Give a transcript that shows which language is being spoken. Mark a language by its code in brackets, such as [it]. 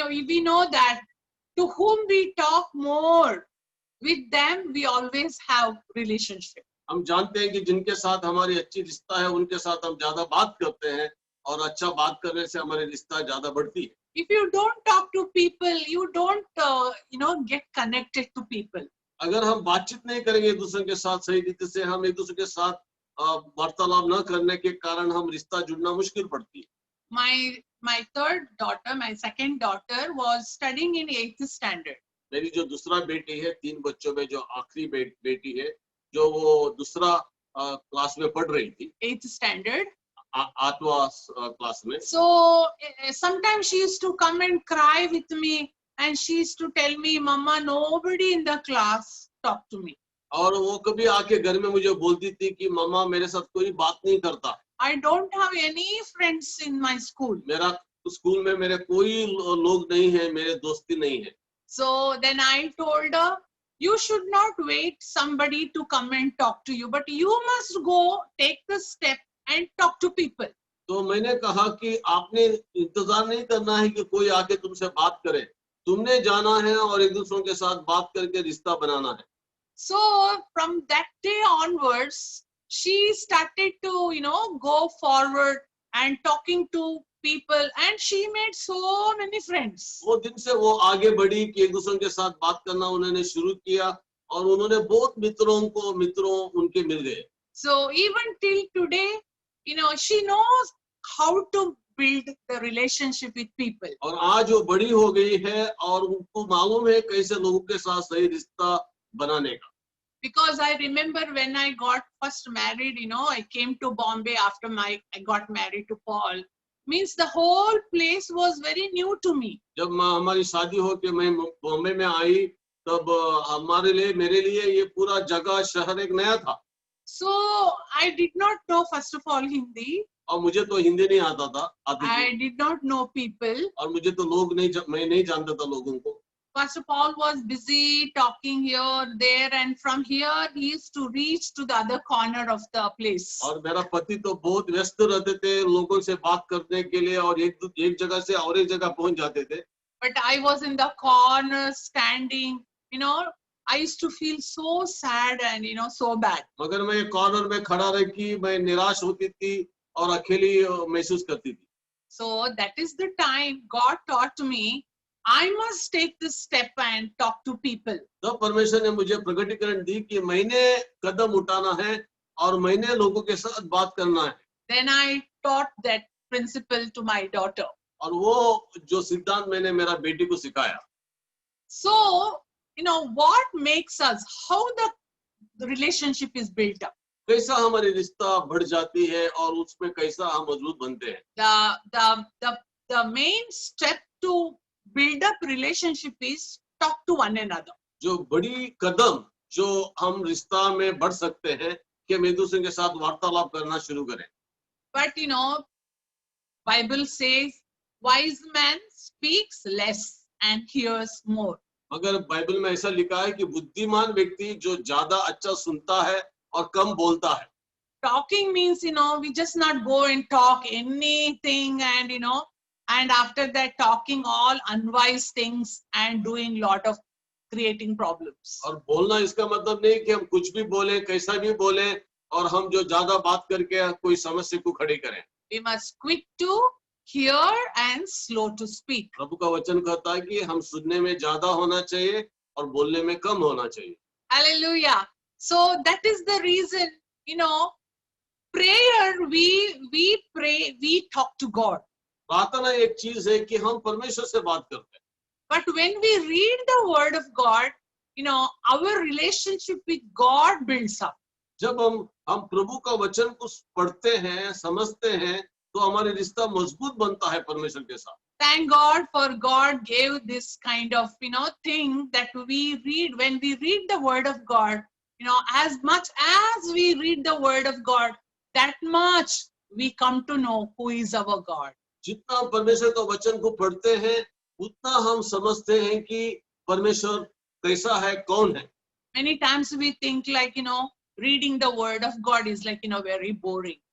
[en] We know that to whom we talk more, with them we always have relationship. [hi] हम जानते हैं कि जिनके साथ हमारी अच्छी रिश्ता है, उनके साथ हम ज्यादा बात करते हैं और अच्छा बात करने से हमारी रिश्ता ज्यादा बढ़ती है. [en] If you don't talk to people, you don't get connected to people. [hi] अगर हम बातचीत नहीं करेंगे एक दूसरे के साथ सही रीति से, हम एक दूसरे के साथ वार्तालाप न करने के कारण हम रिश्ता जुड़ना मुश्किल पड़ती है. [en] My second daughter was studying in 8th standard. [hi] मेरी जो दूसरा बेटी है, 3 बच्चों में जो आखिरी बेटी है, जो वो दूसरा क्लास में पढ़ रही थी, [en] 8th standard. [hi] 8वां क्लास में. [en] So sometimes she used to come and cry with me, and she used to tell me, "Mama, nobody in the class talk to me." [hi] और वो कभी आके घर में मुझे बोलती थी कि मम्मा मेरे साथ कोई बात नहीं करता. [en] I don't have any friends in my school. [hi] मेरा स्कूल में मेरे कोई लोग नहीं है, मेरे दोस्ती नहीं है. [en] So then I told her, you should not wait somebody to come and talk to you, but you must go take the step and talk to people. [hi] तो मैंने कहा कि आपने इंतजार नहीं करना है कि कोई आके तुमसे बात करे, तुमने जाना है और एक दूसरों के साथ बात करके रिश्ता बनाना है. [en] So from that day onwards, she started to go forward and talking to people, and she made so many friends. [hi] वो दिन से वो आगे बढ़ी कि एक दूसरे के साथ बात करना उन्होंने शुरू किया और उन्होंने बहुत मित्रों उनके मिल गए. [en] So even till today, she knows how to build the relationship with people. [hi] और आज वो बड़ी हो गई है और उनको मालूम है कैसे लोगों के साथ सही रिश्ता बनाने का. [en] Because I remember when I got first married, I came to Bombay after I got married to Paul. Means the whole place was very new to me. [hi] जब हमारी शादी हो के मैं बॉम्बे में आई, तब मेरे लिए ये पूरा जगह शहर एक नया था. [en] So I did not know first of all Hindi. [hi] और मुझे तो हिंदी नहीं आता था. [en] I did not know people. [hi] और मुझे तो मैं नहीं जानता था लोगों को. [en] Pastor Paul was busy talking here, there, and from here he used to reach to the other corner of the place. [hi] और मेरा पति तो बहुत व्यस्त रहते थे लोगों से बात करने के लिए और एक जगह से और एक जगह पहुंच जाते थे. [en] But I was in the corner standing, I used to feel so sad and so bad. [hi] मगर मैं कॉर्नर में खड़ा रह के मैं निराश होती थी और अकेली महसूस करती थी. [en] So that is the time God taught me I must take this step and talk to people. [hi] तब परमेश्वर ने मुझे प्रकटीकरण दी कि मैंने कदम उठाना है और मैंने लोगों के साथ बात करना है. [en] Then I taught that principle to my daughter. [hi] और वो जो सिद्धांत मैंने मेरा बेटी को सिखाया. [en] So, what makes us, how the relationship is built up. [hi] कैसा हमारी रिश्ता बढ़ जाती है और उसमें कैसा हम मजबूत बनते हैं. [en] The main step to build up relationship is talk to one another. [hi] जो बड़ी कदम जो हम रिश्ता में बढ़ सकते हैं कि हम एक दूसरे के साथ वार्तालाप करना शुरू करें. [en] But Bible says wise man speaks less and hears more. [hi] मगर बाइबल में ऐसा लिखा है कि बुद्धिमान व्यक्ति जो ज्यादा अच्छा सुनता है और कम बोलता है. [en] Talking means we just not go and talk anything and after that talking all unwise things and doing lot of creating problems. [hi] और बोलना इसका मतलब नहीं कि हम कुछ भी बोलें, कैसा भी बोलें और हम जो ज्यादा बात करके कोई समस्या को खड़ी करें. [en] We must quick to hear and slow to speak. [hi] प्रभु का वचन कहता है कि हम सुनने में ज्यादा होना चाहिए और बोलने में कम होना चाहिए. [en] Hallelujah. So that is the reason, prayer, we pray, we talk to God. [hi] प्रार्थना एक चीज है कि हम परमेश्वर से बात करते हैं। [en] But when we read the word of God, our relationship with God builds up. [hi] जब हम प्रभु का वचन को पढ़ते हैं, समझते हैं, तो हमारे रिश्ता मजबूत बनता है परमेश्वर के साथ। [en] Thank God for God gave this kind of, thing that we read. When we read the word of God, as much as we read the word of God, that much we come to know who is our God. [hi] जितना हम परमेश्वर का वचन को पढ़ते हैं, उतना हम समझते हैं कि परमेश्वर कैसा है, कौन है। [en] Many times we think like, reading the word of God is like, very boring.